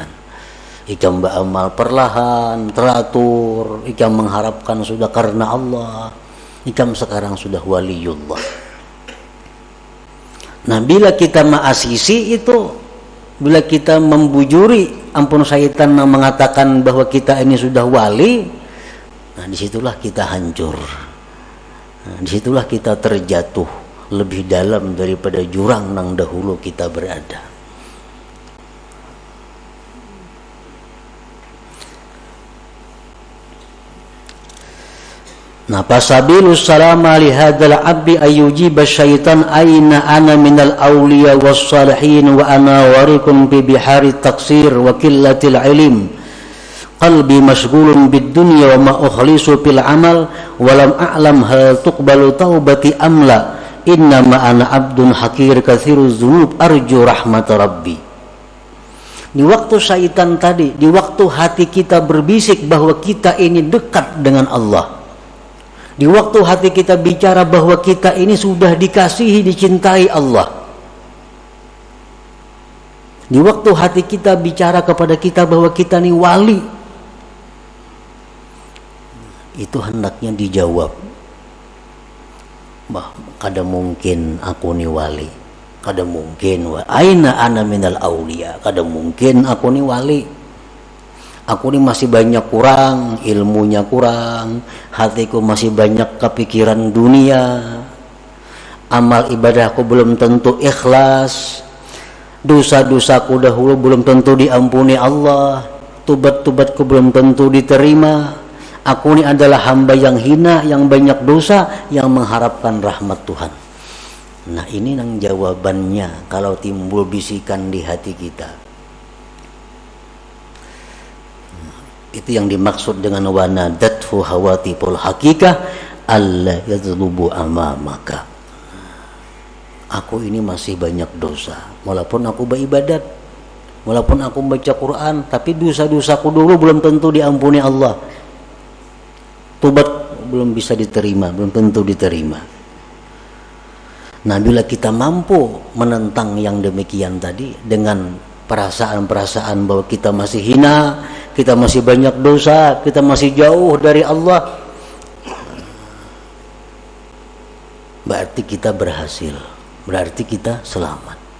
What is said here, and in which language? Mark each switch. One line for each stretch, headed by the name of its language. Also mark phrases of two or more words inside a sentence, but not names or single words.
Banjar: Ikam beramal perlahan, teratur, ikam mengharapkan sudah karena Allah. Ikam sekarang sudah waliullah.
Indonesian: Nah, bila kita ma'asisi itu, bila kita membujuri, ampun syaitan mengatakan bahwa kita ini sudah wali, nah disitulah kita hancur. Nah, disitulah kita terjatuh lebih dalam daripada jurang yang dahulu kita berada. Nah,
Arabic: فسبيل السلامة لهذا العبد أن يجيب الشيطان أين أنا من الأولياء والصالحين وأنا وارق ببحار التقصير وقلة العلم قلبي مشغول بالدنيا وما أخلص في العمل ولم أعلم هل تقبل توبتي أم لا إنما أنا عبد حقير كثير الذنوب أرجو رحمة ربي.
Indonesian: Di waktu syaitan tadi, di waktu hati kita berbisik bahwa kita ini dekat dengan Allah, di waktu hati kita bicara bahwa kita ini sudah dikasihi, dicintai Allah, di waktu hati kita bicara kepada kita bahwa kita ini wali, itu hendaknya dijawab,
Banjar: bah, kada mungkin aku ni wali, kada mungkin
Arabic: أين أنا من الأولياء,
Banjar: kada mungkin aku ni wali.
Indonesian: Aku ini masih banyak kurang, ilmunya kurang, hatiku masih banyak kepikiran dunia, amal ibadahku belum tentu ikhlas, dosa-dosaku dahulu belum tentu diampuni Allah, tubat-tubatku belum tentu diterima. Aku ini adalah hamba yang hina, yang banyak dosa, yang mengharapkan rahmat Tuhan. Nah, ini yang jawabannya kalau timbul bisikan di hati kita. Itu yang dimaksud dengan
Arabic: ونادته هواتف الحقيقة الذي يطلب أمامك.
Indonesian: Aku ini masih banyak dosa, walaupun aku beribadat, walaupun aku baca Quran, tapi dosa-dosaku dulu belum tentu diampuni Allah. Tobat belum bisa diterima, belum tentu diterima. Nah, bila kita mampu menentang yang demikian tadi dengan perasaan-perasaan bahwa kita masih hina, kita masih banyak dosa, kita masih jauh dari Allah, berarti kita berhasil, berarti kita selamat.